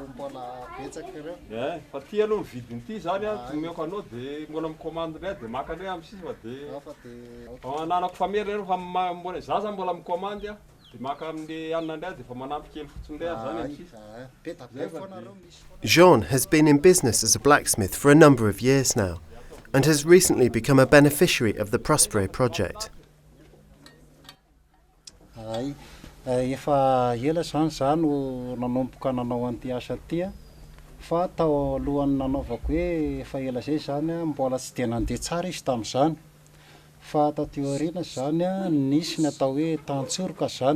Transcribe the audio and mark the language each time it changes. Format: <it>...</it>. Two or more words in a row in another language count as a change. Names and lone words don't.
<mg>mbola betsaka ireo. fa tia aloha ny vidiny ity zany tomeko anao dia mbola micommande ndray dia maka ndray am'sisy fa dia ananako famery reo fa mbola za zany mbola micommande dia maka amin'le anina ndray dia fa manampy kely fotsiny ndray zany am'sisy.</mg> <en>Jean has been in business as a blacksmith for a number of years now and has recently become a beneficiary of the PROSPERER project.</en> <mg>Efa ela zany nanomboka nanao an'ity asa ty fa tao alohany nanaovako hoe efa ela zay zany mbola tsy dia nandeha tsara izy tamin'izany fa taty aoriana zany nisy ny atao hoe tantsoroka zany.</mg>